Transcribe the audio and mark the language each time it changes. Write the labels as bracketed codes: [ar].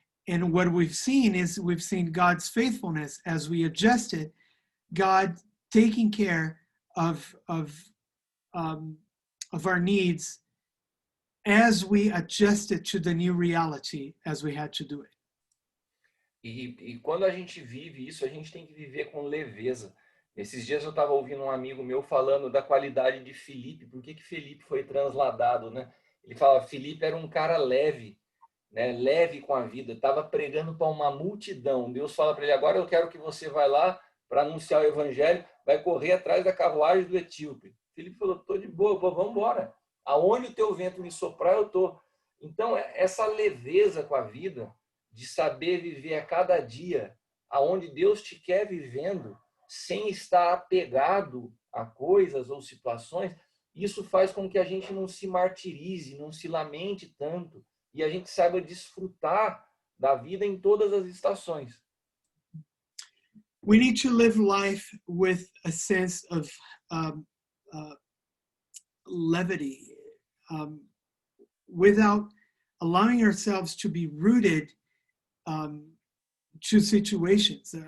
[en] And what we've seen is we've seen God's faithfulness as we adjusted, God taking care of our needs as we adjusted to the new reality as we had to do it. [pt] E quando a gente vive isso, a gente tem que viver com leveza. Esses dias eu estava ouvindo um amigo meu falando da qualidade de Filipe, por que Filipe foi transladado, né? Ele fala, Filipe era um cara leve, né? Leve com a vida, estava pregando para uma multidão. Deus fala para ele, agora eu quero que você vá lá para anunciar o evangelho, vai correr atrás da carruagem do etíope. Filipe falou, estou de boa, vamos embora. Aonde o teu vento me soprar, eu estou. Então, essa leveza com a vida, de saber viver a cada dia, aonde Deus te quer vivendo, sem estar apegado a coisas ou situações, isso faz com que a gente não se martirize, não se lamente tanto, e a gente saiba desfrutar da vida em todas as estações. [en] We need to live life with a sense of levity, without allowing ourselves to be rooted to situations.